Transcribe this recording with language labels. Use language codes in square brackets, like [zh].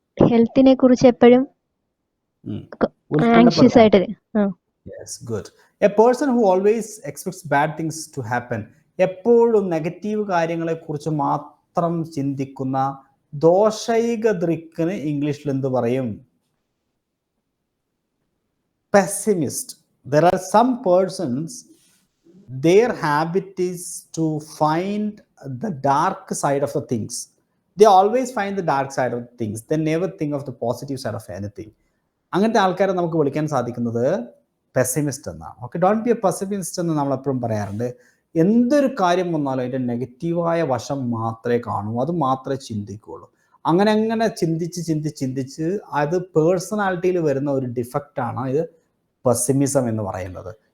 [ml] ഹെൽത്തിനെ കുറിച്ച് എപ്പോഴും ആങ്ഷ്യസ് ആയിട്ട്. [en] Yes, good. A person who always expects bad things to happen, [ml] എപ്പോഴും നെഗറ്റീവ് കാര്യങ്ങളെ കുറിച്ച് മാത്രം ചിന്തിക്കുന്ന ദോഷൈക ദൃക്കിന് ഇംഗ്ലീഷിൽ എന്ത് പറയും? [en] Pessimist. There are some persons, their habit is to find the dark side of the things. They always find the dark side of things. They never think of the positive side of anything. [ml] അങ്ങനത്തെ ആൾക്കാരെ നമുക്ക് വിളിക്കാൻ സാധിക്കുന്നത് pessimist എന്നാണ്. Okay, [en] don't be a pessimist [ml] എന്ന് നമ്മൾ എപ്പോഴും പറയാറുണ്ട്. എന്തൊരു കാര്യം വന്നാലും അതിൻ്റെ നെഗറ്റീവായ വശം മാത്രമേ കാണൂ, അത് മാത്രമേ ചിന്തിക്കുകയുള്ളൂ. അങ്ങനെ ചിന്തിച്ച് അത് പേഴ്സണാലിറ്റിയിൽ വരുന്ന ഒരു ഡിഫക്റ്റാണ് ഇത് പെസിമിസം എന്ന് പറയുന്നത്.